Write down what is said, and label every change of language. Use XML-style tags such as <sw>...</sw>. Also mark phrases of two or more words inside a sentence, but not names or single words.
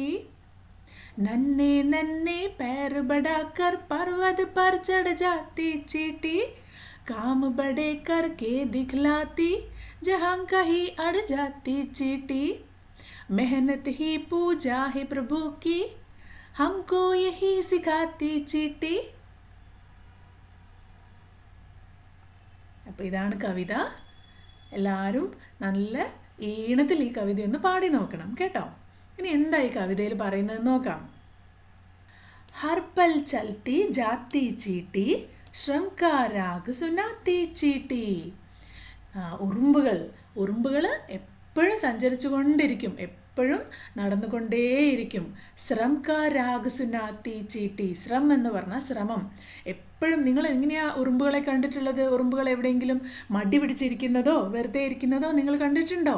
<hi>नन्हे नन्हे पैर बढ़ाकर पर्वत पर चढ़ जाती चीटी। काम बड़े करके दिखलाती, जहाँ कहीं अड़ जाती चीटी। मेहनत ही पूजा है प्रभु की, हमको यही सिखाती चीटी.</hi> <ml>അപ്പോൾ ഇതാണ് കവിത. എല്ലാവരും നല്ല ഈണത്തിൽ ഈ കവിത ഒന്ന് പാടി നോക്കണം കേട്ടോ. ഇനി എന്താ ഈ കവിതയിൽ പറയുന്നത് നോക്കാം.</ml> <hi>हर पल चलती जाती चीटी, श्रम का राग सुनाती चीटी.</hi> <ml>ഉറുമ്പുകൾ എപ്പോഴും സഞ്ചരിച്ചു കൊണ്ടിരിക്കും, എപ്പോഴും നടന്നുകൊണ്ടേയിരിക്കും.</ml> <hi>श्रम का राग सुनाती चींटी.</hi> <ml>ശ്രം എന്ന് പറഞ്ഞാൽ ശ്രമം. എപ്പോഴും നിങ്ങൾ എങ്ങനെയാണ് ഉറുമ്പുകളെ കണ്ടിട്ടുള്ളത്? ഉറുമ്പുകൾ എവിടെയെങ്കിലും മടി പിടിച്ചിരിക്കുന്നതോ വെറുതെ ഇരിക്കുന്നതോ നിങ്ങൾ കണ്ടിട്ടുണ്ടോ?</ml>